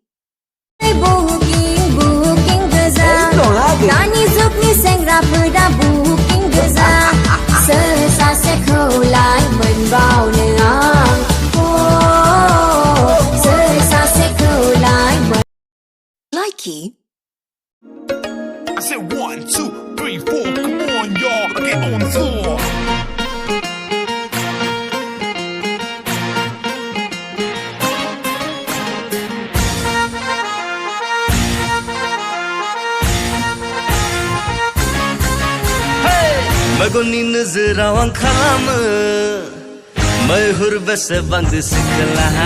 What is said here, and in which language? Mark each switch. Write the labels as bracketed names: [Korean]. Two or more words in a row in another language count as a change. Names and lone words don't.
[Bodo] बुकिं गोजा दानि जुगनि सेंग्राफोरा बुकिं गोजा सोर सासेखौलाय मोनबावनो आं सोर सासेखौलाय [English] Likey. I said 1, 2, 3, 4 come on y'all get on the floor [Bodo] मगननि नोजोराव आं खालामो मैहुर बेसेबांदो सिखोला